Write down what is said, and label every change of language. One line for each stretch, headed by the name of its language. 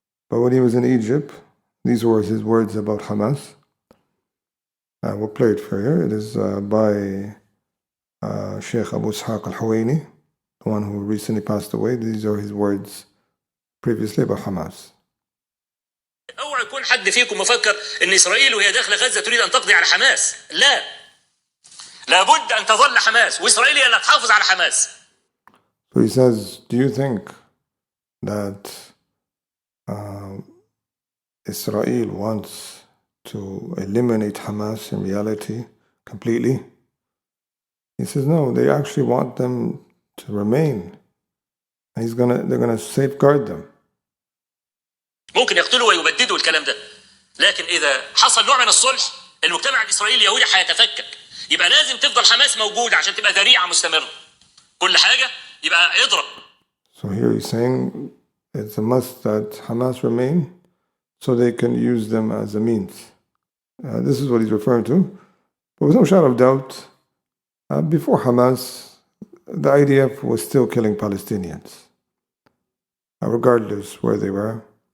English: But when he was in Egypt, these were his words about Hamas. We'll play it for you. It is by Sheikh Abu Ishaq al-Huwaini, the one who recently passed away. These are his words previously about Hamas.
Arabic: اوعى يكون حد فيكم مفكر ان اسرائيل وهي داخله غزه تريد ان تقضي على حماس، لا. لابد ان تظل حماس واسرائيل هي اللي تحافظ على حماس.
English: So he says, do you think that Israel wants to eliminate Hamas in reality completely? He says, no, they actually want them to remain. And they're gonna safeguard them.
Arabic: ممكن يقتلوا ويبددوا الكلام ده، لكن إذا حصل نوع من الصلح المجتمع الإسرائيلي اليهودي هيتفكك، يبقى لازم تفضل حماس موجودة عشان تبقى ذريعة مستمرة. كل حاجة يبقى اضرب.
English: So here he's saying it's a must that Hamas remain so they can use them as a means. This is what he's referring to. But with no shadow of doubt, before Hamas, the IDF was still killing Palestinians, regardless where they were.